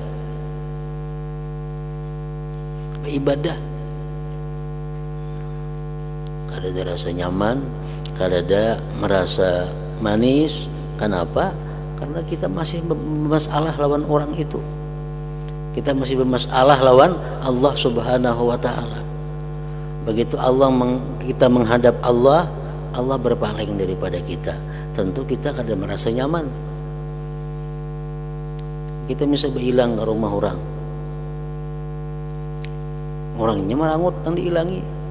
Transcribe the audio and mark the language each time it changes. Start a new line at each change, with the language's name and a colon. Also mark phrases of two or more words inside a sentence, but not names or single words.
Banjar: Kada ada rasa nyaman, kada ada merasa manis.
Indonesian: Kenapa?
Banjar: Karena kita masih bermasalah lawan orang itu. Kita masih bermasalah lawan Allah
Arabic: سبحانه وتعالى.
Indonesian: Begitu kita menghadap Allah, Allah berpaling daripada kita.
Banjar: Tentu kita kada merasa nyaman. Kita bisa berhilang ke rumah orang. Orangnya merangut dan dihilangi.